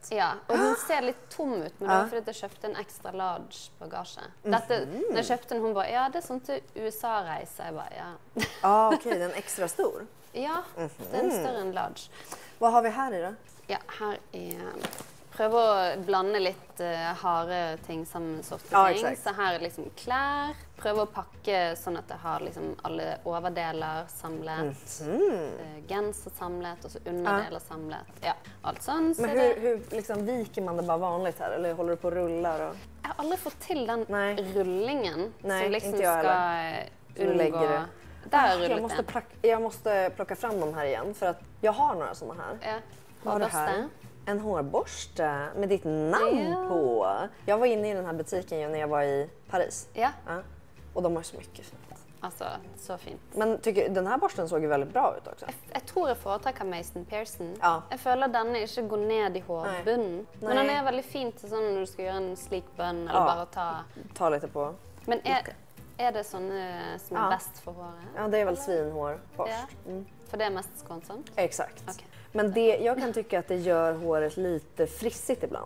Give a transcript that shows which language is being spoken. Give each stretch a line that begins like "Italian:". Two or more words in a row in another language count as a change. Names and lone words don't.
Swedish: Ja, och den ser lite tom ut, men det var för att jag köpte en
English: extra large
Swedish: bagage. När jag köpte den, hon bara, ja det är sånt till USA-resa. Jag bara, ja. Ja, okej, den är extra stor. Ja, den är större än large. Vad har vi här i då? Ja, här är...
Norwegian: Prøv å blande litt harde ting sammen sorte ting. Så her er liksom klær. Prøv å pakke sånn at jeg har liksom alle overdeler samlet. Genser samlet
Swedish: och så underdelar samlet. Ja, allt sånt. Men hur liksom viker man det bara vanligt här? Eller håller du på och rullar? Och... Jag har aldrig fått till den rullingen. Nej, som liksom inte jag ska undgå... lägger det. Där jag måste plocka fram dem här igen för att jag har några såna här. Ja. Vad har du här? En hårborste med ditt namn på. Jag var inne i den här butiken ju när jag var i Paris. Ja. Och de har så mycket fint. Alltså, så fint. Men den här borsten såg ju väldigt bra ut också. Jag tror jag foretrekker Mason Pearson. Ja.
Norwegian: Jag føler at denne ikke går ned i hårbunnen.
Swedish: Men den är väldigt fint sånn når du ska göra en slik bønn eller bara ta lite på. Men Är det såna som är bäst för håret? Ja, det är väl svinhår först. Ja. För det är mest skånsamt? Exakt. Okay. Men jag kan tycka att det gör håret lite frissigt ibland.